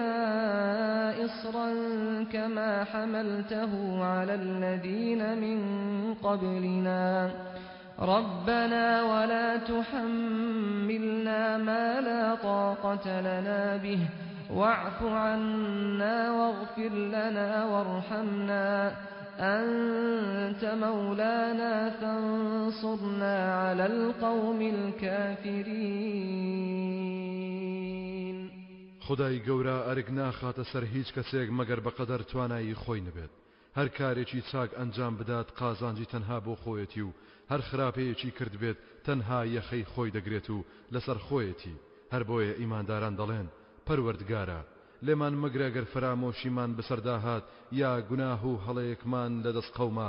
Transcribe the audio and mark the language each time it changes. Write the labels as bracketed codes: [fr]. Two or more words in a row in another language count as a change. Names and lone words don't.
[ar] إصرا كما حملته على الذين من قبلنا ربنا ولا تحملنا ما لا طاقة لنا به واعف عنا واغفر لنا وارحمنا أنت مولانا فانصرنا على القوم الكافرين. [ckb] خدای گەورە ئەرگ ناخاتە سەر هیچ کەسێک مەگەر بەقەدەر توانایی خۆی نەبێت. هەر کارێکی چاک ئەنجام بدات قازانجی تەنها بۆ خۆیەتی و هەر خراپەیەکی کرد بێت تەنها یەخەی خۆی دەگرێت و لەسەر خۆیەتی. هەر بۆیە ئیمانداران دەڵێن پەروەردگارە لێمان مەگرە گەر فرامۆشیمان بەسەرداهات یا گوناه و هەڵەیەکمان لەدەست قەوما.